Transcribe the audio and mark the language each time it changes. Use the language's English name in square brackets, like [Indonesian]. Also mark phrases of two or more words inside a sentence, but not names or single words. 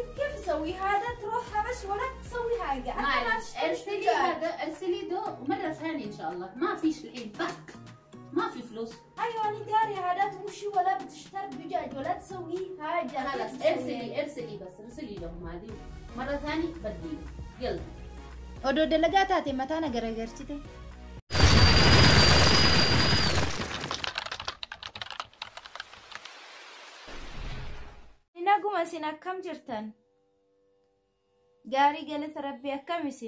[Arabic] كيف اسوي هذا تروحها بس ولا تسوي حاجه. معلش ارسلي دو مرة ثانية ان شاء الله. ما فيش الحين فك ما في فلوس. ايوه انا داري هذا تمشي ولا بتشتري دجاج ولا تسوي حاجه. خلاص ارسلي لهم هذه مرة ثانية بديله يلا. [Oromo] odoo dalagaa taate mataa na garagarchite. Naguma isin akkam jirtan? Gaarii galata rabbii akkam isin?